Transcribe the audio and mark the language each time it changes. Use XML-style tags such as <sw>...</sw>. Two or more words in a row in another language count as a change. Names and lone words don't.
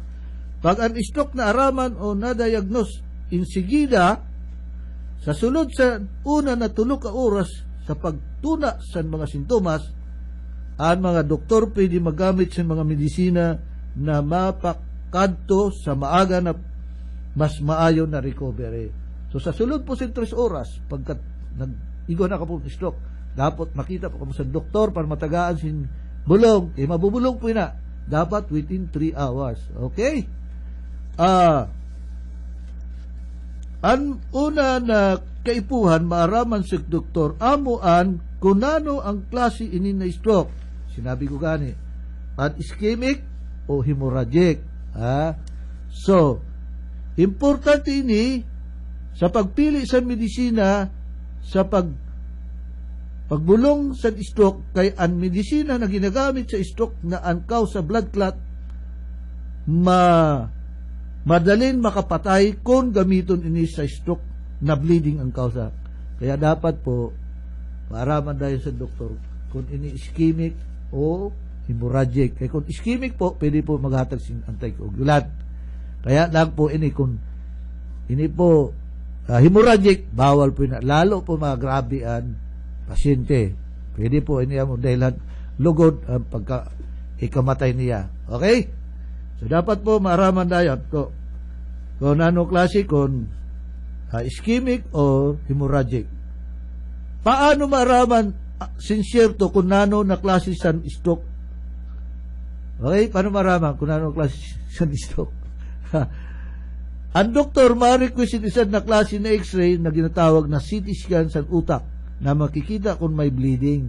<msb>Pag ang stroke na araman o na-diagnose insigida, sa sulod sa una na 3 ka oras sa pagtuna sa mga sintomas, ang mga doktor pwede magamit sa mga medisina na mapakadto sa maaga na mas maayo na recovery. So sa sulod po sa 3 oras, pagkat nag-igo na ka po stroke, dapat makita po kamo sa doktor para matagaan sin bulong. Mabubulong po na. Dapat</msb> <en>within 3 hours.</en> <msb>Okay? Ang una na kaipuhan, maaraman sa doktor, amuan kung ano ang klase ini na stroke. Sinabi ko gani, ischemic o hemorrhagic. So, importante ini sa pagpili sa medisina sa pagbulong sa stroke, kay ang medisina na ginagamit sa stroke na ang cause sa</msb> <en>blood clot</en> <msb>madalin makapatay kung gamiton ini sa stroke na bleeding ang kausa. Kaya dapat po maaraman dahil sa doktor kung ini ischemic o hemorrhagic. Kaya kung ischemic po, pwede po maghatag sin anticoagulant. Kaya lang po ini kung ini po hemorrhagic, bawal po na. Lalo po magrabe ang pasyente. Pwede po ini mo dahil lugod ang ikamatay niya. Okay? So dapat po maaraman dahil kung ano klase, kung ischemic o hemorrhagic. Paano maaraman sincere kung ano na klase sa stroke Okay, paano maraman kung anong klase sa stroke? Ang doktor ma-request isang na klase na x-ray na ginatawag na</msb> <en>CT scan</en> <msb>sa utak na makikita kung may bleeding.</msb>